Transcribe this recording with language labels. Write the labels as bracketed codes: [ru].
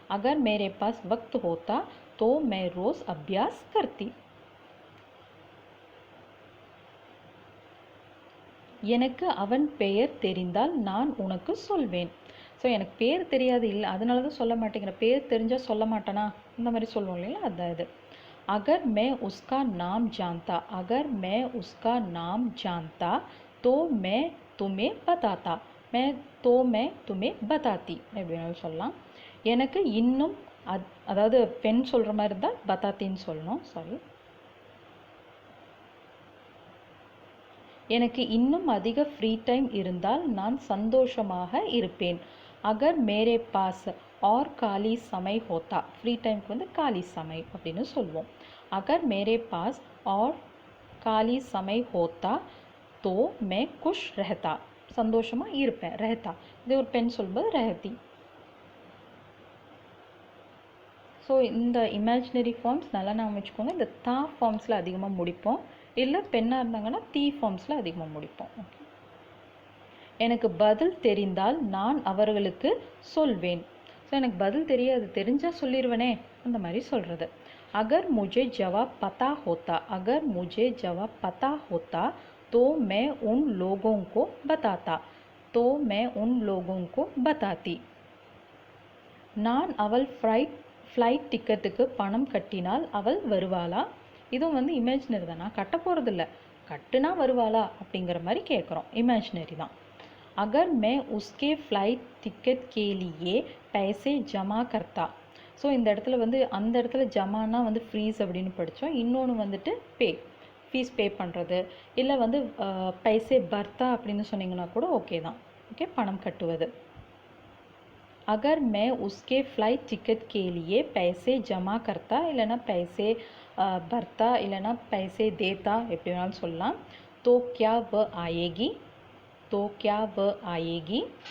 [hi] அகர் மேரே pass வக்த் Hota தோ மே rose Abhyas கர்த்தி. [ta] எனக்கு அவன் பெயர் தெரிந்தால் நான் உனக்கு சொல்வேன். ஸோ எனக்கு பேர் தெரியாது, இல்லை அதனால தான் சொல்ல மாட்டேங்கிற, பேர் தெரிஞ்சால் சொல்ல மாட்டேனா, இந்த மாதிரி சொல்லுவோம் இல்லைங்களா, அதுதான் இது. [hi] अगर मैं उसका नाम जानता, अगर मैं उसका नाम जानता तो मैं तुम्हें बताता, मैं तुम्हें बताती [ta] எப்படி வேணாலும் சொல்லலாம். எனக்கு இன்னும் அதாவது பெண் சொல்கிற மாதிரி இருந்தால் பத்தாத்தின்னு சொல்லணும். சாரி. எனக்கு இன்னும் அதிக ஃப்ரீ டைம் இருந்தால் நான் சந்தோஷமாக இருப்பேன். [hi] அகர் மேரே பாஸ் ஆர் காலி சமை ஹோத்தா, [ta] ஃப்ரீ டைமுக்கு வந்து காலி சமை அப்படின்னு சொல்லுவோம். [hi] अगर मेरे पास और काली समय होता तो मैं खुश रहता, [ta] சந்தோஷமாக இருப்பேன். रहता இது ஒரு பெண் சொல்லும்போது रहती. ஸோ இந்த இமேஜினரி ஃபார்ம்ஸ் நல்லா நான் வச்சுக்கோங்க. இந்த தா ஃபார்ம்ஸில் அதிகமாக முடிப்போம், இல்லை பெண்ணாக இருந்தாங்கன்னா தீ ஃபார்ம்ஸில் அதிகமாக முடிப்போம். ஓகே. எனக்கு பதில் தெரிந்தால் நான் அவர்களுக்கு சொல்வேன். ஸோ எனக்கு பதில் தெரியாது, தெரிஞ்சால் சொல்லிடுவேனே, அந்த மாதிரி சொல்கிறது. [hi] अगर मुझे जवाब पता होता, अगर मुझे जवाब पता होता तो मैं उन लोगों को बताता, तो मैं उन लोगों को बताती. [ta] நான் அவள் ஃப்ளைட் டிக்கெட்டுக்கு பணம் கட்டினால் அவள் வருவாளா. இதுவும் வந்து இமேஜினரி தான், நான் கட்ட போகிறதில்ல, கட்டுனா வருவாளா அப்படிங்கிற மாதிரி கேட்குறோம், இமேஜினரி தான். [hi] अगर मैं उसके फ्लाइट टिकट के लिए पैसे जमा करता. [ta] ஸோ இந்த இடத்துல வந்து அந்த இடத்துல ஜமானா வந்து ஃப்ரீஸ் அப்படின்னு படித்தோம், இன்னொன்று வந்துட்டு ஃபீஸ் பே பண்ணுறது, இல்லை வந்து பைசே பர்த்தா அப்படின்னு சொன்னீங்கன்னா கூட ஓகே தான். ஓகே, பணம் கட்டுவது. [hi] अगर मैं उसके फ्लाइट टिकट के लिए पैसे जमा करता இல்லைனா पैसे भरता இல்லைனா पैसे देता [ta] எப்படி வேணாலும் சொல்லலாம் [hi] तो क्या वह आएगी तो क्या वह आएगी